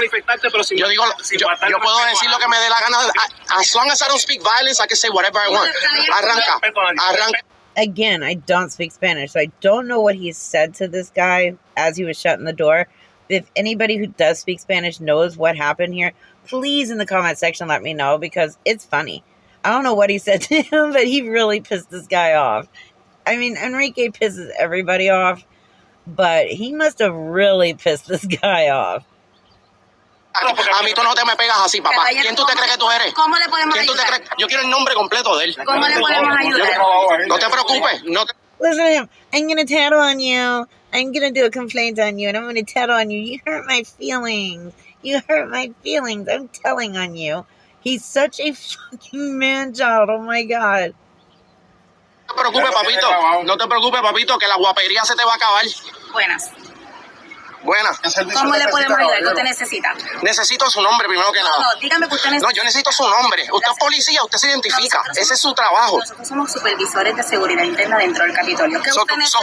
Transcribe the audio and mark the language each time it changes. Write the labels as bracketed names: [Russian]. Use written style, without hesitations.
[Spanish] Yo puedo decir lo que me dé la gana. [English] As long as I don't speak violence, I can say whatever I want. [Spanish] Arranca. [English] Again, I don't speak Spanish, so I don't know what he said to this guy as he was shutting the door. If anybody who does speak Spanish knows what happened here, please in the comment section let me know, because it's funny. I don't know what he said to him, but he really pissed this guy off. I mean, Enrique pisses everybody off, but he must have really pissed this guy off. [Spanish] A mí tú no te me pegas así, papá. ¿Quién tú te crees que tú eres? ¿Cómo le podemos ¿Quién tú te ayudar? crees? Yo quiero el nombre completo de él. ¿Cómo le podemos ayudar? No te preocupes. [English] Listen to him. I'm going to tattle on you. I'm going to do a complaint on you, and I'm going to tattle on you. You hurt my feelings. I'm telling on you. He's such a fucking man-child. Oh, my God. [Spanish] No te preocupes, papito, que la guapería se te va a acabar. Buenas. Buenas. ¿Cómo le podemos ayudar? ¿Qué usted necesita? Necesito su nombre primero que nada. No, dígame que usted necesita. No, yo necesito su nombre. Usted es policía, usted se identifica. Ese es su trabajo. Nosotros somos supervisores de seguridad interna dentro del Capitolio. ¿Qué usted necesita?